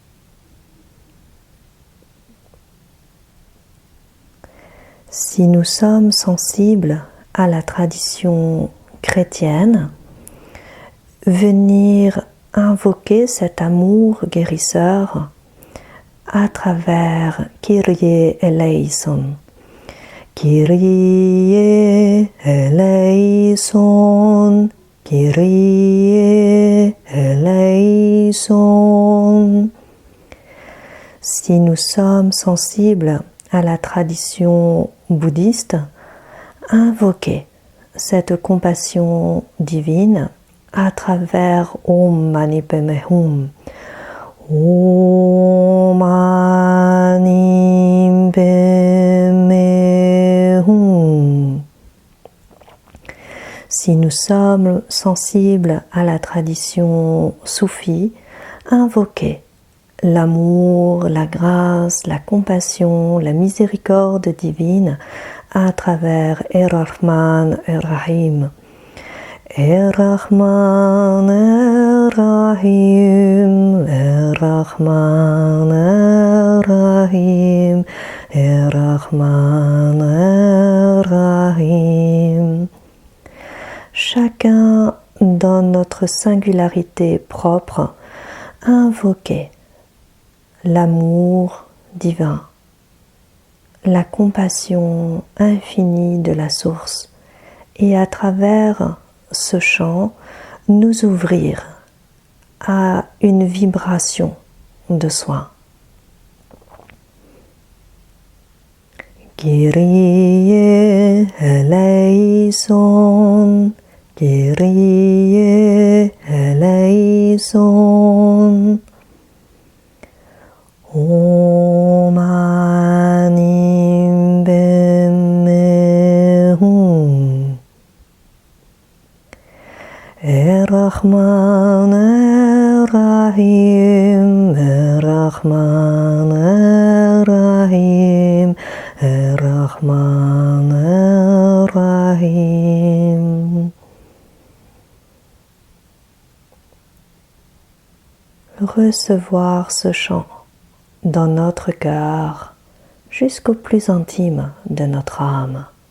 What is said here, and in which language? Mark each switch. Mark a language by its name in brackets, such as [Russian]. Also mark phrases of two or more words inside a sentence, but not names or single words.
[French] Si nous sommes sensibles à la tradition chrétienne, venir invoquer cet amour guérisseur à travers [Greek] Κύριε ἐλέησον. Κύριε ἐλέησον, Κύριε ἐλέησον. [French] Si nous sommes sensibles à la tradition bouddhiste, invoquer cette compassion divine à travers [Sanskrit] ॐ मणि पद्मे हूँ. ॐ मणि पद्मे हूँ. [French] Si nous sommes sensibles à la tradition soufie, invoquer l'amour, la grâce, la compassion, la miséricorde divine à travers [Arabic] الرحمن، الرحيم. الرحمن، الرحيم، الرحمن، الرحيم، الرحمن، الرحيم. [French] Chacun dans notre singularité propre, invoquer l'amour divin, la compassion infinie de la source, et à travers ce chant, nous ouvrir à une vibration de soin. [Greek] Κύριε ἐλέησον, Κύριε ἐλέησον. [Sanskrit] ॐ मणि पद्मे हूँ. [Arabic] الرحمن، الرحيم، الرحمن، الرحيم، الرحمن، الرحيم. [French] Recevoir ce chant dans notre cœur jusqu'au plus intime de notre âme.